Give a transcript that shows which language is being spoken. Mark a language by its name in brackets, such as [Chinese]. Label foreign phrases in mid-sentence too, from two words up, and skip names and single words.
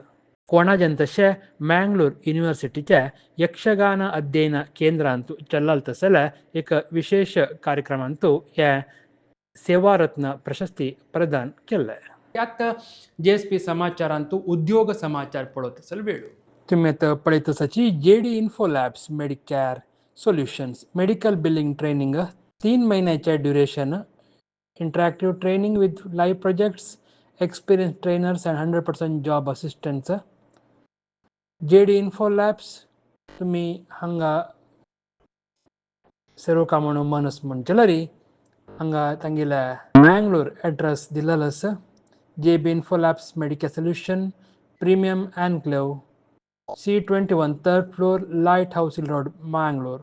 [Konkani] कोणाच्यान तशें मँगलोर युनिवर्सिटीच्या यक्षगान अध्ययन केंद्रांत चल्लां जाल्यार एक विशेष कार्यक्रमांत हे सेवा रत्न प्रशस्ती प्रदान केल्ले. त्यात GSP समाचारांत उद्योग समाचार पळोवत आसल्यार वेळो तुमी आतां पळयत आसाची JD इन्फो लॅब्स मेडिकेअर सोल्युशन्स [English] medical billing training [Konkani] 3 महिन्याचे [English] duration interactive training with live projects experience trainers and 100% job assistants. [Konkani] JD इन्फो लॅब्स तुमी हांगा सेरोका म्हणून मनस म्हणचे जाल्यार हांगा तांगेल्या मँगलोर एड्रेस दिलेलो आसा. JB इन्फो लॅब्स मेडिकल सोल्युशन प्रिमियम एन्क्लेव C21 3rd floor लायट हाऊस रोड मँगलोर.